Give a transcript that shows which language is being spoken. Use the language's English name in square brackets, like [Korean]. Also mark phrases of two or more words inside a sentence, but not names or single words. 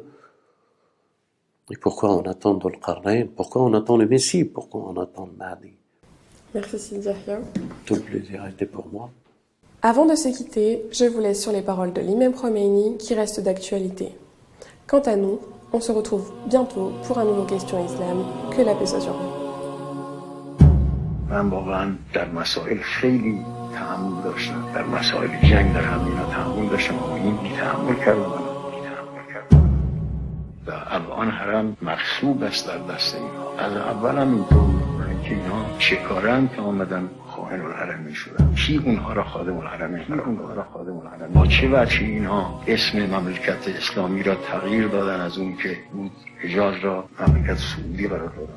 [French] Et pourquoi on attend Dhul Qarnayn, pourquoi on attend le Messie, pourquoi on attend le Mahdi. Merci Sidi Yahya. Tout le plaisir a été pour moi. Avant de se quitter, je vous laisse sur les paroles de l'imam Khomeini qui restent d'actualité. Quant à nous, on se retrouve bientôt pour un nouveau Question Islam. Que la paix soit sur vous. [Persian] من واقعا در مسائل خیلی تحمل داشتم، در مسائل جنگ در همینا تحمل داشتم و این بی‌تحمل کردم و الان حرم مغصوب است در دست اینها. از اول هم اینطور بود که اینها چه کارن که آمدن خائن الحرمین شدن، کی اونها را خادم الحرمین قرار با چه وجهی اینها اسم مملکت اسلامی را تغییر دادن از اون که بود حجاز را مملکت سعودی قرار دادن.